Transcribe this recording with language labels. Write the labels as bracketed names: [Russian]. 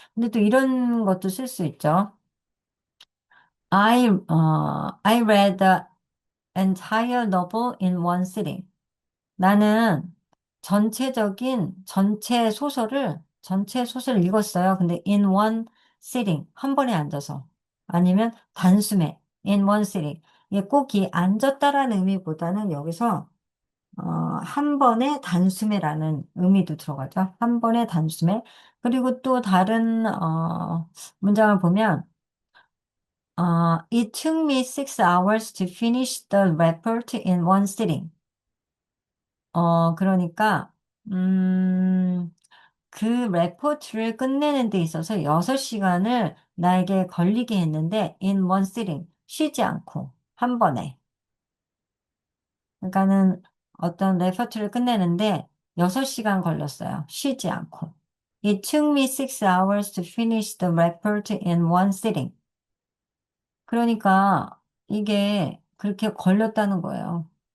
[Korean] 근데 또 이런 것도 쓸 수 있죠. [English] I read the entire novel in one sitting. [Korean] 나는 전체 소설을 읽었어요. 근데 [English] in one sitting, [Korean] 한 번에 앉아서. 아니면 단숨에, [English] in one sitting. [Korean] 이게 꼭 이 앉았다라는 의미보다는 여기서, 한 번에 단숨에라는 의미도 들어가죠. 한 번에 단숨에. 그리고 또 다른, 문장을 보면, [English] It took me 6 hours to finish the report in one sitting. [Korean] 그러니까, 음, 그 레포트를 끝내는 데 있어서 6시간을 나에게 걸리게 했는데, [English] in one sitting, [Korean] 쉬지 않고, 한 번에. 그러니까는 어떤 레포트를 끝내는데 6시간 걸렸어요. 쉬지 않고. [English] It took me 6 hours to finish the report in one sitting. [Korean] 그러니까 이게 그렇게 걸렸다는 거예요.